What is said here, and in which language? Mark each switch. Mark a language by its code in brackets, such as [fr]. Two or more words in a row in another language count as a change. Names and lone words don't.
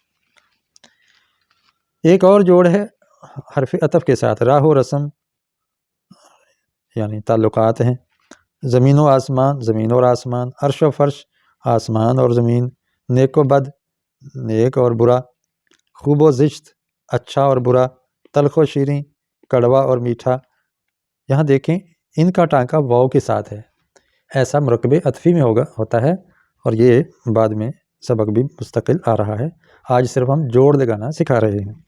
[ur] ایک اور جوڑ ہے حرف عطف کے ساتھ، راہ و رسم یعنی تعلقات ہیں، زمین و آسمان، زمین اور آسمان، عرش و فرش، آسمان اور زمین، نیک و بد، نیک اور برا، [fa] خوب و زشت، [ur] اچھا اور برا، [fa] تلخ و شیریں، [ur] کڑوا اور میٹھا۔ یہاں دیکھیں ان کا ٹانکا واو کے ساتھ ہے، ایسا مرکب عطفی میں ہوتا ہے، اور یہ بعد میں سبق بھی مستقل آ رہا ہے، آج صرف ہم جوڑ لگانا سکھا رہے ہیں۔